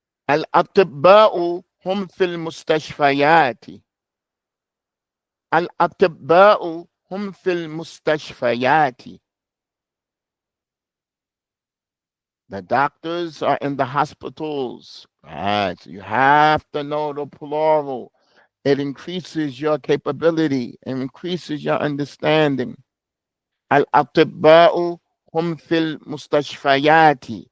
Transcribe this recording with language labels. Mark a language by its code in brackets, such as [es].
[ar] الأطباء هم في المستشفيات. الأطباء هم في المستشفيات. [en] The doctors are in the hospitals. Right. So you have to know the plural. It increases your capability and increases your understanding. [ar] الأطباء هم في المستشفيات.